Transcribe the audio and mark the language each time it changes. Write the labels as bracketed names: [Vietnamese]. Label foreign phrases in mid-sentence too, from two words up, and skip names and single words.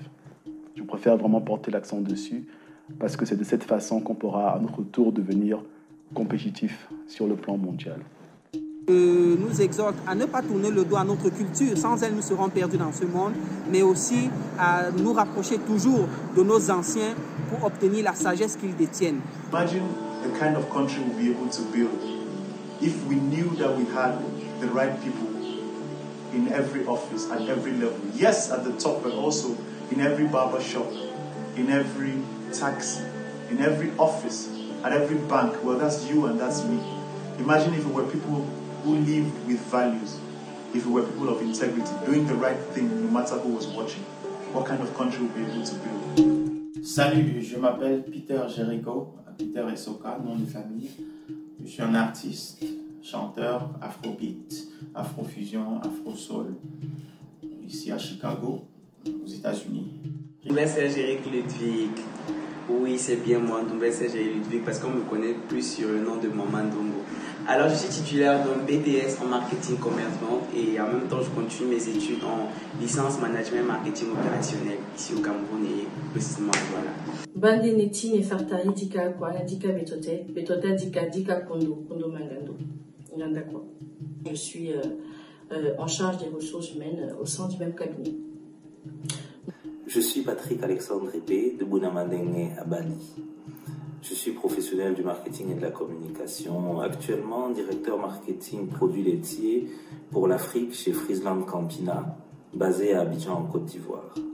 [French] Je préfère vraiment porter l'accent dessus parce que c'est de cette façon qu'on pourra à notre tour devenir compétitif sur le plan mondial. Nous exhorte à ne pas tourner le dos à notre culture, sans elle nous serons perdus dans ce monde, mais aussi à nous rapprocher toujours de nos anciens pour obtenir la sagesse qu'ils détiennent. [English] Imagine the kind of country we'll be able to build if we knew that we had the right people in every office, at every level. Yes, at the top, but also in every barber shop, in every taxi, in every office, at every bank. Well, that's you and that's me. Imagine if we were people who live with values, if we were people of integrity, doing the right thing no matter who was watching. What kind of country we'll be able to build? [French] Salut, je m'appelle Peter Jericho, Peter Esoka, nom de famille. Je suis un artiste, chanteur, afrobeat, afrofusion, afrosoul, ici à Chicago, aux États-Unis. Doumbé Serge-Éric Ludwig. Oui, c'est bien moi, Doumbé Serge-Éric Ludwig, parce qu'on me connaît plus sur le nom de Maman Dombo. Alors, je suis titulaire d'un BTS en marketing commerce vente et en même temps, je continue mes études en licence management marketing opérationnel ici au Cameroun et précisément à Douala. Bandi Neti Nefartari Dika Kwa, Dika Betote, Betota Dika Kondo Mangando. Je suis en charge des ressources humaines au sein du même cabinet. Je suis Patrick Alexandre Épée de Bounamandenge à Bali. Je suis professionnel du marketing et de la communication, actuellement directeur marketing produits laitiers pour l'Afrique chez Friesland Campina, basé à Abidjan en Côte d'Ivoire.